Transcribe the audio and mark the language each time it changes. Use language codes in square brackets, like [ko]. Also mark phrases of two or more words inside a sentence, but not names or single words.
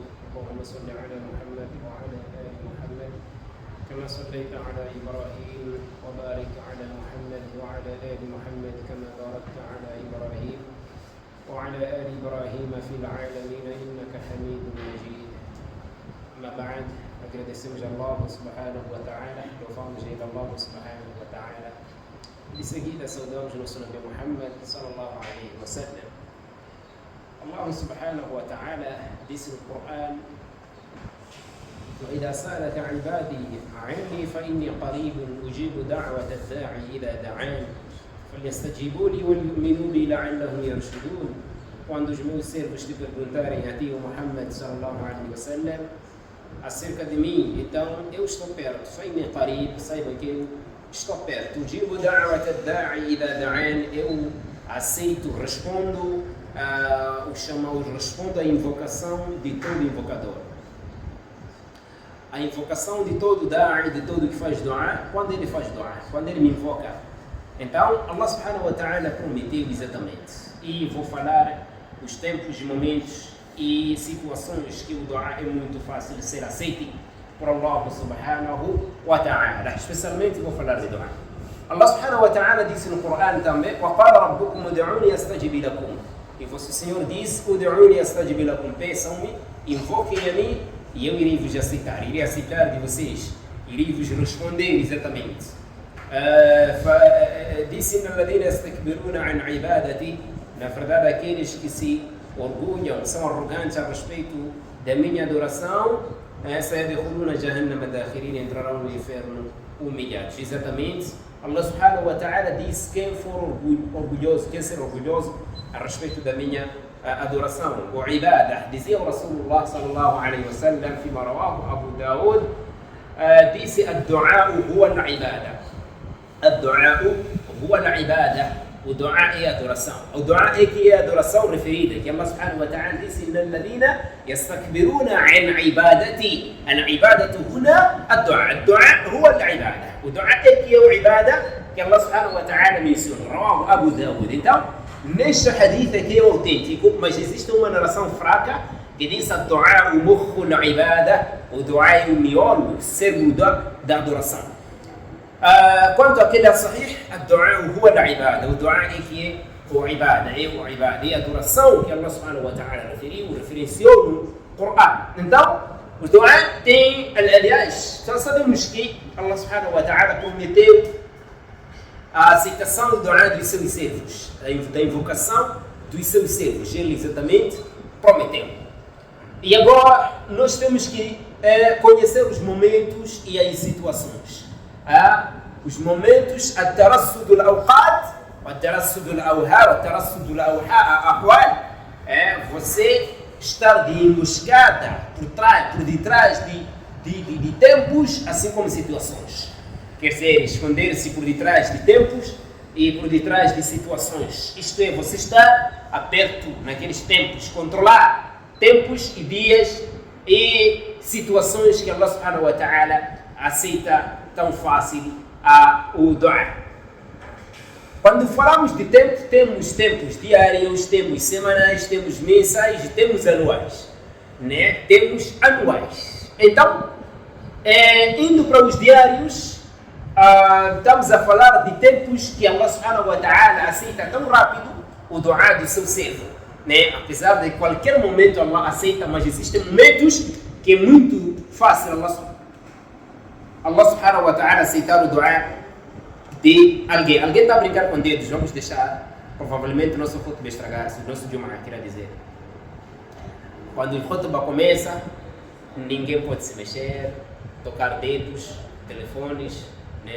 [ar] اللهم صل على محمد وعلى آل محمد كما صليت على إبراهيم، وبارك على محمد وعلى آل محمد كما باركت على إبراهيم وعلى آل إبراهيم في العالمين إنك حميد مجيد. أما بعد، [pt] agradecemos a [ar] الله سبحانه وتعالى, [pt] louvamos a [ar] الله سبحانه وتعالى. [pt] De seguida, saudamos nosso Nabi Muhammad [ar] صلى الله عليه وسلم. الله سبحانه وتعالى [pt] disse no Coran: [ar] وإذا سألك عبادي عني فإني قريب أجيب دعوة الداعي إذا دعان فليستجيبوا لي وليؤمنوا بي لعلهم يرشدون. [pt] Quando os meus servos te perguntarem a ti, o Muhammad [ar] صلى الله عليه وسلم, [pt] acerca de mim, então eu estou perto. [ar] فإني قريب, [pt] saiba que eu estou perto. [ar] أجيب دعوة الداعي إذا دعان, [pt] eu aceito, respondo, respondo à invocação de todo invocador. A invocação de todo da'i, de todo que faz dua, quando ele faz dua, quando ele me invoca. Então, [ar] الله سبحانه وتعالى [pt] prometeu exatamente. E vou falar os tempos, momentos e situações que o dua é muito fácil de ser aceito por [ar] الله سبحانه وتعالى. [pt] Especialmente vou falar de dua. [ar] الله سبحانه وتعالى [pt] disse no Coran também: [ar] وَقَالَ رَبُّكُمْ ادْعُونِي أَسْتَجِبْ لَكُمْ. [pt] E vosso Senhor diz: [ar] ادْعُونِي أَسْتَجِبْ لَكُمْ. [pt] Peçam-me, invoquem a mim e eu irei vos aceitar. Irei aceitar de vocês. Irei vos responder exatamente. Disse: [ar] إِنَّ الَّذِينَ يَسْتَكْبِرُونَ عَنْ عِبَادَتِي. [pt] Na verdade, aqueles que se orgulham, são arrogantes a respeito da minha adoração, [ar] سيدخلون جهنم داخرين, [pt] entrarão no inferno humilhados. Exatamente, [ar] الله سبحانه وتعالى [pt] diz: quem for orgulhoso, quem ser orgulhoso a respeito da minha adoração, o ibadah. Dizia o [ar] رسول الله صلى الله عليه وسلم, فيما رواه Abu Daud, disse: الدعاء هو العبادة. الدعاء هو العبادة. [pt] O dua é adoração. O dua é que é adoração referida, que [ar] الله سبحانه وتعالى [pt] disse: [ar] إن الذين يستكبرون عن عبادتي. العبادة هنا الدعاء. الدعاء هو العبادة. [pt] O dua é que é o ibadah que [ar] الله سبحانه وتعالى [pt] menciona. [ar] رواه Abu Daud. [pt] Então, neste hadith aqui é autêntico, mas existe uma narração fraca que diz: [ar] الدعاء مخ العبادة. [pt] O dua é o miolo, o cérebro da adoração. Quanto àquele [ar] sahih, الدعاء هو العبادة. [pt] O dua é que é o ibadah, é a adoração que [ar] الله سبحانه وتعالى [pt] referenciou no Coran. Então, o dua tem, aliás, já sabemos que [ar] الله سبحانه وتعالى [pt] prometeu a aceitação do dua dos seus servos, da invocação dos seus servos. Ele exatamente prometeu. E agora nós temos que conhecer os momentos e as situações. Os momentos, [ar] الترصد الأوقات والترصد الأوهام والترصد الأحوال, [pt] você estar de emboscada por detrás de tempos, assim como situações. Quer dizer, esconder-se por detrás de tempos e por detrás de situações. Isto é, você estar aperto naqueles tempos, controlar tempos e dias e situações que [ar] الله سبحانه وتعالى [pt] aceita tão fácil o dua. Quando falamos de tempo, temos tempos diários, temos semanais, temos mensais e temos anuais. Né? Temos anuais. Então, indo para os diários, estamos a falar de tempos que [ar] الله سبحانه وتعالى [pt] aceita tão rápido o dua do seu servo. Né? Apesar de qualquer momento Allah aceita, mas existem momentos que é muito fácil [ar] الله سبحانه وتعالى [pt] aceitar o dua de alguém. Alguém está a brincar com dedos, vamos deixar, provavelmente o nosso khutbah estragar-se, o nosso Jum'ah, quer dizer. Quando o khutbah começa, ninguém pode se mexer, tocar dedos, telefones, né?